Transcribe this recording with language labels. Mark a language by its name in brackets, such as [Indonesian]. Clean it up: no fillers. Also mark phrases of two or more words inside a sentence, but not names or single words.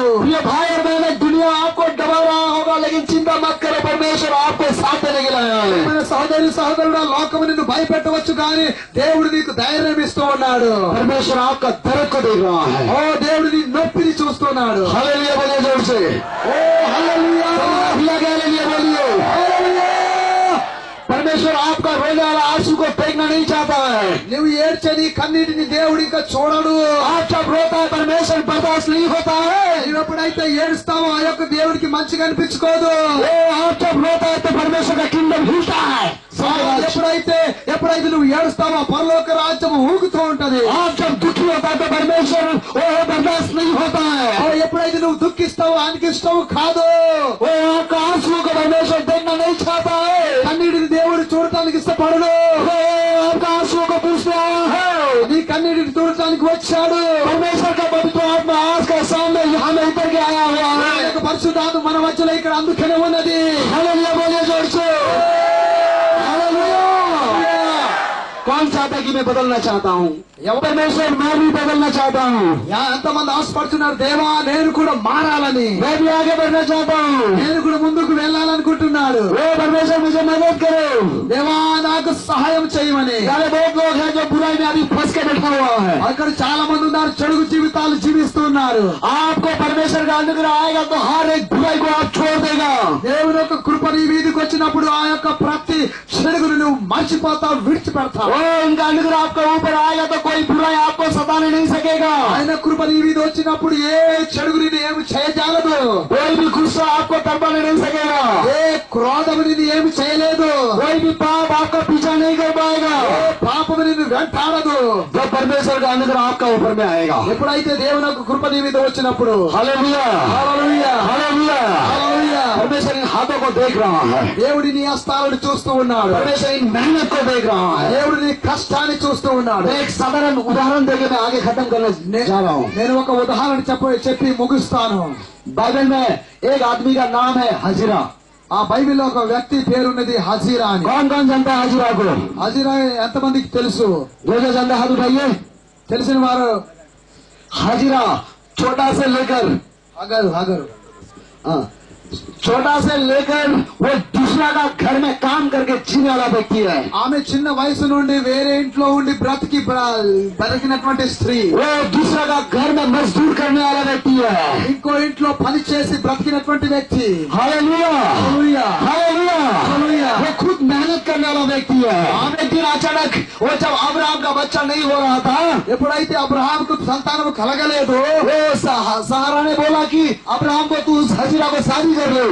[Hindi] ये भाई और बहन, दुनिया आपको दबा रहा होगा, लेकिन चिंता मत करो, परमेश्वर आपको साथ देने के लिए आया है। [Telugu] మన సహోదరి సహోదరుడు లోకము నిన్ను భయపెట్టవచ్చు కానీ దేవుడు నీకు ధైర్యం ఇస్తూ ఉన్నాడు. [Hindi] परमेश्वर आपका दर्द को देख रहा है। [Telugu] ఓ దేవుడు నీ నొప్పిని చూస్తున్నాడు. [Hindi] हालेलुया बोलिए जोर से। [Telugu] ఓ హల్లెలూయా, [Hindi] हालेलुया बोलिए। [Telugu] హల్లెలూయా. [Hindi] परमेश्वर आपका रोने वाला आंसू को देखना नहीं चाहता है। [Telugu] నువ్వు ఏడ్చే నీ కన్నీటిని దేవుడు ఇంకా చూడడు. [Hindi] आप जब रोता है परमेश्वर बर्दाश्त नहीं होता है। [Telugu] నువ్వు ఎప్పుడైతే ఏడుస్తావో ఆ యొక్క దేవుడికి మంచిగా అనిపించుకోదు. [Hindi] वो आप जब रोता है तो परमेश्वर का किंगडम हिलता है। [Telugu] ఎప్పుడైతే నువ్వు ఏడుస్తావో పరలోక రాజ్యం ఊగుతూ ఉంటది. [Hindi] आप जब दुखी होता है तो परमेश्वर वो बर्दाश्त नहीं होता है। [Telugu] ఎప్పుడైతే నువ్వు దుఃఖిస్తావో ఆయనకి ఇష్టం కాదు. [Hindi] वो आपका आंसू को परमेश्वर देखना नहीं चाहता है। [Telugu] కన్నీటిని దేవుడు చూడటానికి ఇష్టపడడు. [Hindi] वो आपका आंसू को पूछने आया है। [Telugu] నీ కన్నీటిని చూడటానికి వచ్చాడు. [Hindi] परमेश्वर का पवित्र आत्मा आज के सामने यहाँ में उतर के आया हुआ [Telugu] ఆ [Hindi] है। [Telugu] యొక్క పరిశుద్ధాత్మ మన మధ్యలో ఇక్కడ అందుకనే ఉన్నది. [Hindi] हालेलुया बोलिए जोर से। हालेलुया। कौन चाहता है कि मैं बदलना चाहता हूँ? परमेश्वर, मैं भी बदलना चाहता हूँ। [Telugu] ఎంతమంది ఆశపడుతున్నారు, దేవా నేను కూడా మారాలని, [Hindi] मैं भी आगे बढ़ना चाहता हूँ। [Telugu] నేను కూడా ముందుకు వెళ్ళాలనుకుంటున్నాడు. [Hindi] वो परमेश्वर मुझे मदद करे। [Telugu] దేవా నాకు సహాయం చేయమని. [Hindi] सारे बहुत लोग हैं जो बुराई में अभी फंस के बैठा हुआ है। [Telugu] అక్కడ చాలా మంది ఉన్నారు, చెడుగు జీవితాలు జీవిస్తున్నారు. [Hindi] आपको परमेश्वर का अनुग्रह आएगा तो हर एक बुराई को आप छोड़ देगा। [Telugu] దేవుని యొక్క కృప నీ మీదకి వచ్చినప్పుడు ఆ యొక్క ప్రతి చెడుగును నువ్వు మర్చిపోతావు, విడిచిపెడతావు. [Hindi] वो उनका अनुग्रह आपके ऊपर आएगा तो कोई बुराई आपको सताने नहीं सकेगा। [Telugu] ఆయన కృప నీ మీద వచ్చినప్పుడు ఏ చెడుగు నిన్ను ఏమి చేయజాలదు. [Hindi] कोई भी गुस्सा आपको तड़पाने नहीं सकेगा। [Telugu] ఏ క్రోధము నిన్ను ఏమి చేయలేదు. [Hindi] कोई भी पाप आपका पीछा नहीं कर पाएगा। [Telugu] ఏ పాపము నిన్ను వెంటాడదు. [Hindi] जब परमेश्वर का अनुग्रह आपका ऊपर में आएगा। [Telugu] ఎప్పుడైతే దేవుని యొక్క కృప నీ మీద వచ్చినప్పుడు, [Hindi] हालेलुया, [Telugu] హల్లెలూయా, [Hindi] हालेलुया। [Telugu] హల్లెలూయా. [Hindi] परमेश्वर इन हाथों को देख रहा है। [Telugu] దేవుడి నీ హస్తాలను చూస్తూ ఉన్నాడు. [Hindi] परमेश्वर इन मेहनत को देख रहा है। [Telugu] దేవుడు నీ కష్టాన్ని చూస్తూ ఉన్నాడు. [Hindi] मैं एक साधारण उदाहरण देके मैं आगे खत्म करने जा रहा हूँ। [Telugu] నేను ఒక ఉదాహరణ చెప్పి ముగిస్తాను. [Hindi] बाइबल में एक आदमी का नाम है हजीरा। [Telugu] ఆ బైబిల్లో ఒక వ్యక్తి పేరున్నది హజీరా అని. [Hindi] कौन कौन जानता है हजीरा को? [Telugu] హజీరా ఎంతమందికి తెలుసు? [Hindi] जो जो जानता है हाथ उठाइए। [Telugu] తెలిసిన వారు? [Hindi] हजीरा छोटा से लेकर, [Telugu] హగరు హగరు [Hindi] हाँ, छोटा से लेकर वो दूसरा का घर में काम करके जीने वाला व्यक्ति है। [Telugu] ఆమె చిన్న వయసు నుండి వేరే ఇంట్లో ఉండి బ్రతికినటువంటి స్త్రీ. [Hindi] वो दूसरा का घर में मजदूर करने वाला व्यक्ति है। [Telugu] ఇంకో ఇంట్లో పని చేసి బ్రతికినటువంటి వ్యక్తి. [Hindi] हालेलुया, [Telugu] హల్లెలూయా, [Hindi] हालेलुया। [Telugu] హల్లెలూయా. [Hindi] वो खुद मेहनत करने वाला व्यक्ति है। एक दिन अचानक वो जब अब्राहम का बच्चा नहीं हो रहा था, [Telugu] ఎప్పుడైతే అబ్రహాముకు సంతానం కలగలేదు, [Hindi] वो सहारा ने बोला कि अब्राहम को तू उस हजीरा को शादी कर ले।